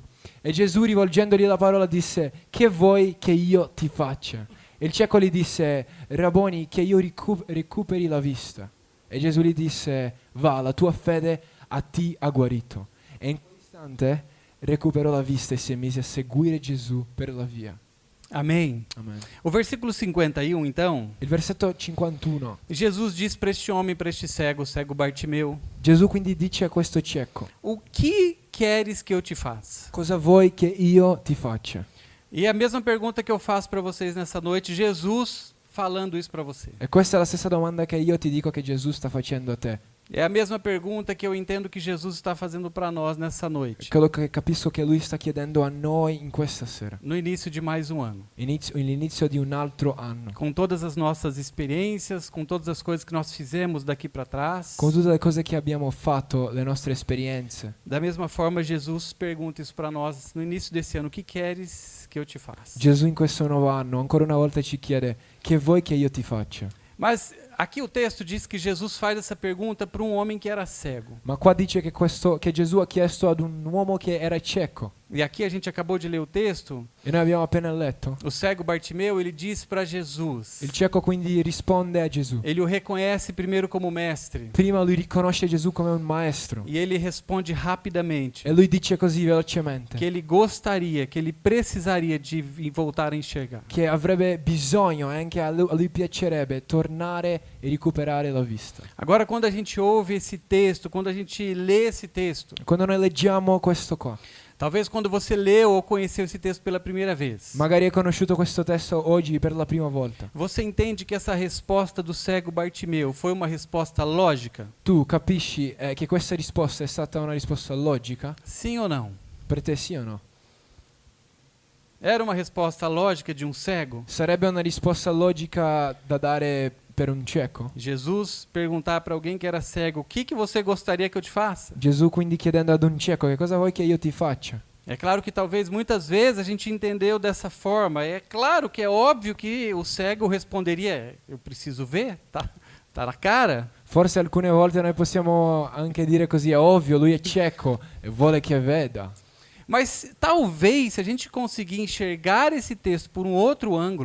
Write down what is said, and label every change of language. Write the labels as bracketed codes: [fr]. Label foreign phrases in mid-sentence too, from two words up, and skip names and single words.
[it] E Gesù, rivolgendogli la parola, disse: che vuoi che io ti faccia? E il cieco gli disse: Rabboni, che io recuperi la vista. E Gesù gli disse: va, la tua fede a ti ha guarito. E in quell'istante recuperò la vista e si mise a seguire Gesù per la via. [pt] Amém. [it] Amen. [pt] O versículo 51, então, [it] Il versetto 51. [pt] Jesus diz para este homem, para este cego, o cego Bartimeu: [it] Gesù quindi dice a questo cieco: [pt] o que queres que eu te faça? [it] cosa vuoi che io ti faccia? [pt] E a mesma pergunta que eu faço para vocês nessa noite, Jesus falando isso para você. [it] E questa è la stessa domanda che io ti dico che Gesù sta facendo a te. [pt] É a mesma pergunta que eu entendo que Jesus está fazendo para nós nessa [it] È [pt] noite, [it] quello che capisco che lui sta chiedendo a noi in questa sera. [pt] no início de mais um ano. [it] L'inizio di un altro anno. [pt] Com todas as nossas experiências, com todas as coisas que nós fizemos daqui para trás. [it] Con tutte le cose che abbiamo fatto, le nostre esperienze. [pt] Da mesma forma, Jesus pergunta isso para nós no início desse ano: o que queres que eu te faça? [it] Gesù in questo nuovo anno ancora una volta ci chiede: che vuoi che io ti faccia? [pt] Mas aqui o texto diz que Jesus faz essa pergunta para um homem que era cego. [it] Ma qua dice che Gesù ha chiesto ad un uomo che era cieco. [pt] E aqui a gente acabou de ler o texto. [it] E noi abbiamo appena letto. [pt] O cego Bartimeu, ele diz para Jesus. [it] Il cieco quindi risponde a Gesù. [pt] Ele o reconhece primeiro como mestre. [it] Prima lui riconosce Gesù come un maestro. [pt] E ele responde rapidamente [it] E lui dice così velocemente [pt] que ele gostaria, que ele precisaria de voltar a enxergar. [it] che avrebbe bisogno e anche a lui piacerebbe tornare e recuperare la vista. [pt] Agora, quando a gente ouve esse texto, quando a gente lê esse texto, [it] Quando noi leggiamo questo qua, [pt] talvez quando você leu ou conheceu esse texto pela primeira vez, [it] magari hai conosciuto questo testo oggi per la prima volta, [pt] você entende que essa resposta do cego Bartimeu foi uma resposta lógica? [it] tu capisci che questa risposta è stata una risposta logica? [pt] Sim ou não? [it] Per te sì o no? [pt] Era uma resposta lógica de um cego? [it] Sarebbe una risposta logica da dare per un cieco? [pt] Jesus perguntar para alguém que era cego: o que você gostaria que eu te faça? [it] Gesù quindi chiedendo ad un cieco: che cosa vuoi che io ti faccia? [pt] É claro que talvez muitas vezes a gente entendeu dessa forma. É claro que é óbvio que o cego responderia: eu preciso ver, tá na cara. [it] Forse alcune volte noi possiamo anche dire così, è ovvio, lui è cieco e vuole che veda. [pt] Mas talvez, se a gente conseguir enxergar esse texto por um outro ângulo,